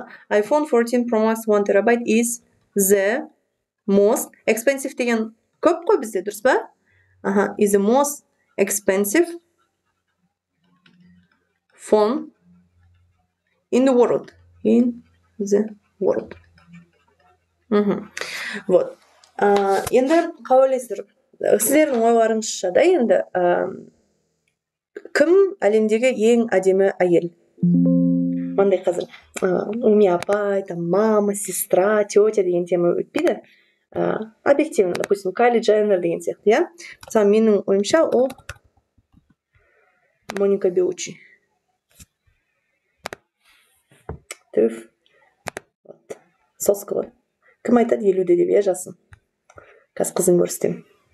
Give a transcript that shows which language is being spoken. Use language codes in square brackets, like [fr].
[kk] iPhone 14 Pro Max 1 терабайт [en] is the most expensive [kk] деген көп қой бізде, дұрыс па? [en] Is the most expensive phone in the world. In the world. [ru] Вот. [kk] Енді қауалесіздер, сіздердің ойларыңызша да енді кім әлемдегі ең әдемі әйел? Мандай қазір уми апай, [ru] мама, сестра, тетя [kk] деген тема өтпейді. [ru] Объективно, допустим, [kk] Кайли Дженнер деген сияқты, иә? Мысалы, менің ойымша ол Моника Белуччи. Түф. Соскылы. Кім айтады 50-де деп, иә, жасын? Қазір қызын көрсетем.